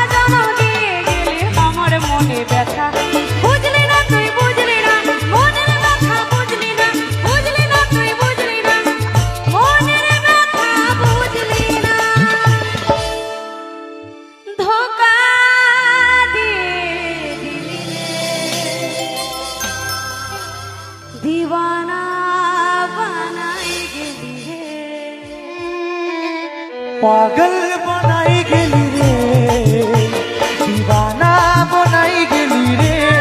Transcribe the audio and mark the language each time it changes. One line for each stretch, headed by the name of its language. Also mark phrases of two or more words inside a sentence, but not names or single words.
Bangla: জনম দিয়ে গেলি আমার মনে ব্যথা বুঝলি না তুই বুঝলি না মনের ব্যথা বুঝলি না বুঝলি না তুই বুঝলি না মনের ধোকা দিয়ে
Hindi: दीवाना बनाई गेली रे पागल बनाई गेली रे दीवाना बनाई गेली रे